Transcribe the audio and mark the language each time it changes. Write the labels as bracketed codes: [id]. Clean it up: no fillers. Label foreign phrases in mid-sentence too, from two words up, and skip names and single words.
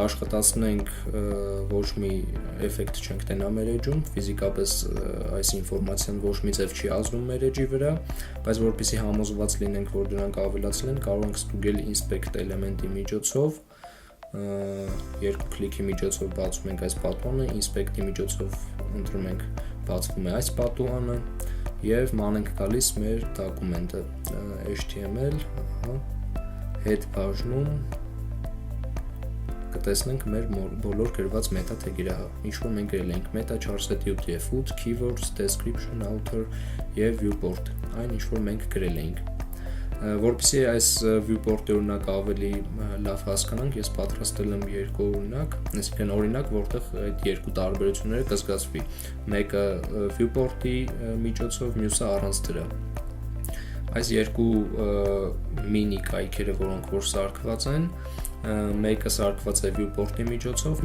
[hy] աշխատացնենք ոչ մի էֆեկտ չենք տենա մեր edge-ում, ֆիզիկապես այս ինֆորմացիան ոչ մի ձև չի ազդում մեր edge-ի վրա, բայց որպեսզի համոզված լինենք, որ դրանք ավելացել են, կարող ենք ստուգել inspect էլեմենտի միջոցով, երկու քլիքի միջոցով բացում ենք այս պատուհանը, inspect-ի միջոցով ընտրում ենք բացվում է այս պատուհանը եւ ման ենք տալիս մեր դոկումենտը HTML, head բաժնում կտեսնենք մեր բոլոր գրված [en] meta tag-երը, [hy] ինչ որ մենք գրել ենք [en] meta charset UTF-8, keywords, description, author [hy] եւ viewport, այն ինչ որ մենք գրել ենք։ Որպեսզի այս viewport-ի օրինակը ավելի լավ հասկանանք, ես պատրաստել եմ երկու օրինակ, այսինքն օրինակ, որտեղ այդ երկու տարբերությունները կզգացվի։ Մեկը viewport-ի միջոցով, մյուսը առանց դրա։ Այս երկու մինի կայքերը, որոնք որ սարքված են, մեկը սարքված է viewport-ի միջոցով,